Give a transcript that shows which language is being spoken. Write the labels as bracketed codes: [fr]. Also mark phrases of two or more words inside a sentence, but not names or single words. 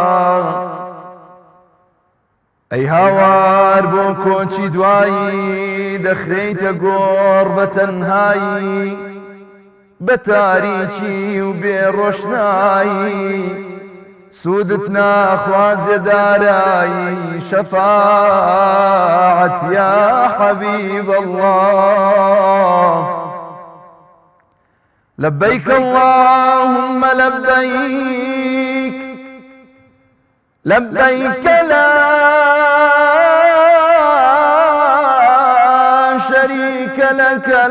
[ckb] ئەی هاوار بۆ کۆچی دوایی دەخرێیتە گۆڕ بە تەنهایی بە تاریکی و بێڕۆشنایی سوودت ناخوازێ دارایی شەفاعەت [ar] یا حەبیب الله لبيك اللهم لبيك لبيك لا شريك لك